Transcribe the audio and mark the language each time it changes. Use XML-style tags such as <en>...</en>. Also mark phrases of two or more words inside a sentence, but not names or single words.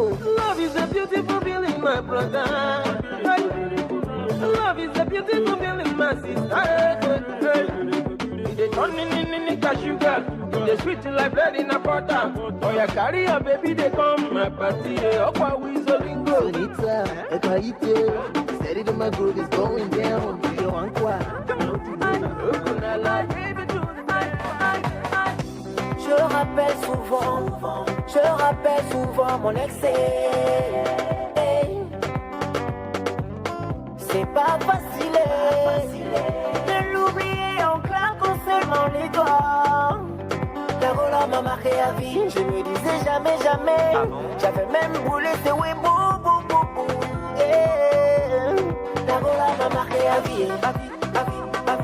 <en>Love is a beautiful feeling, my brother. Love is a beautiful feeling, my sister. They turn in sugar. They sweet like bread in a butter. Oh, you carry a baby, they come. My party, Okwa Wizolingo. Sonita, Ekwaite. Steady to my groove is going down. You want what?</en> <fr>Je rappelle souvent mon excès. C'est pas facile de l'oublier en claquant seulement les doigts. Carola m'a marqué à vie, je me disais jamais, jamais. J'avais même brûlé ce oui, bou, bou, bou, bou. Carola m'a marqué à vie, à vie, à vie.</fr>